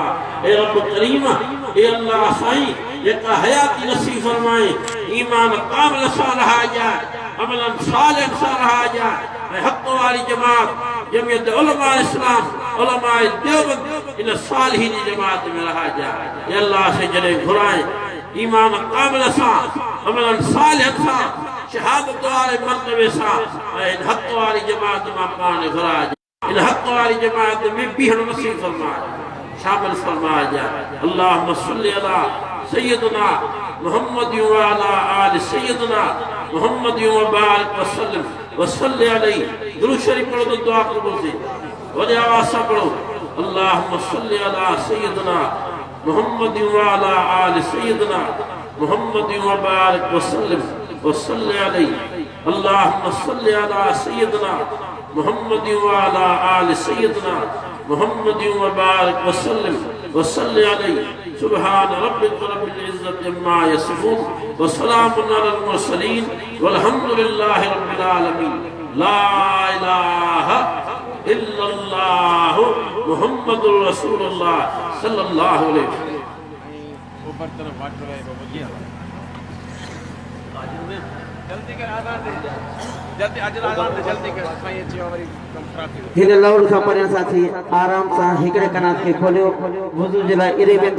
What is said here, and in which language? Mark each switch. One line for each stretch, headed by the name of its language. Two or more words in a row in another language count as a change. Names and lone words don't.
Sindhi: ए रब करीम ए अल्लाह साईं जेका हयाती नसीब फरमाए ईमान कामिल सां रहाइजाए अमलन सालिह सां रहाइजाए ऐं हक़ वारी जमात जमियत उलमा इस्लाम उलमा देवबंद इन सालिहीन जी जमात में रहाइजाए। ए अल्लाह से जॾहिं घुराए ईमान कामिल सां अमलन सालिह सां शहादत वारे मर्तबे सां ऐं इन हक़ वारी जमात मां पाण घुराइजाए। इन हक़ वारी जमात में बीहण नसीब फरमाए शामिल फरमाइजाए।
Arabic: اللهم صل على سيدنا محمد وعلى آل سيدنا محمد وبارك وصل عليه.
Sindhi: दुरूद शरीफ पढ़ो तो दुआ कबूल थी। वॾे आवाज़ सां पढ़ो
Arabic: اللهم صل على سيدنا محمد وعلى آل سيدنا محمد وبارك وصل عليه. اللهم صل على سيدنا محمد وعلى آل سيدنا محمد وبارك وصل عليه. سبحان ربك رب العزة عما يصفون وسلام على المرسلين والحمد لله رب العالمين. لا إله إلا الله محمد رسول الله صلى الله عليه وسلم.
Sindhi: ऊपर तरफ बात कराए बाबा जी जल्दी कर आजान दे जल्दी अजर आजान दे जल्दी कर साईं अची वरी कम खराब थी। हिन लाउड खां परे साथी आराम सां हिकिड़े कनात खे खोलियो वुज़ू जे लाइ इरे